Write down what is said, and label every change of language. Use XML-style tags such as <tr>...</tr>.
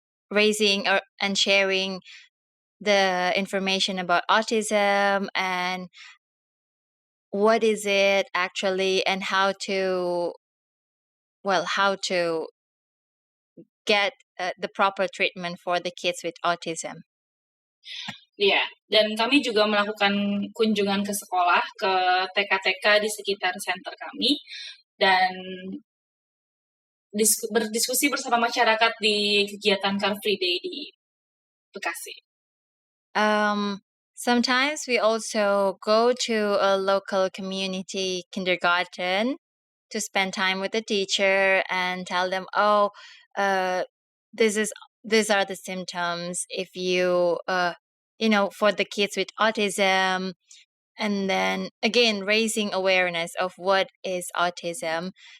<en>raising and sharing the information about autism and what is it actually and how to how to get the proper treatment for the kids with autism.</en> <id>Iya, dan kami juga melakukan kunjungan ke sekolah, ke TK-TK di sekitar center kami, dan berdiskusi bersama masyarakat di kegiatan Car Free Day di Bekasi.</id> <en>Sometimes we also go to a local community kindergarten to spend time with the teacher and tell them, these are the symptoms if you for the kids with autism, and then again raising awareness of what is autism.</en>